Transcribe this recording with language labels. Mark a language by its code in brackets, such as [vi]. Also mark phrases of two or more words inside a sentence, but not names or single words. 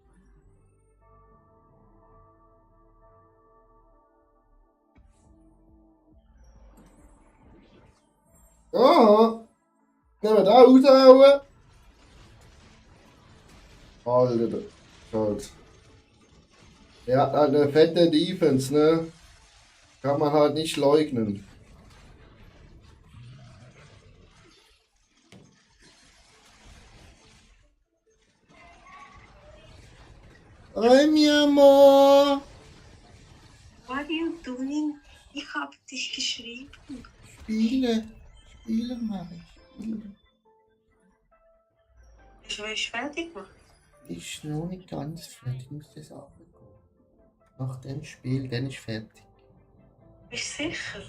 [de] Aha. Nehmen wir den raushauen. Alter. Schade. Er hat halt eine fette Defense, ne? Kann man halt nicht leugnen. [es] Hi, mi amor. [en] What are you doing? [de] Ich habe dich geschrieben. Spiele. Spiele mache ich. Spiele. Ich will fertig machen. Ich noch nicht ganz fertig. Ich muss das abbekommen. Nach dem Spiel bin ich fertig. Bist du sicher?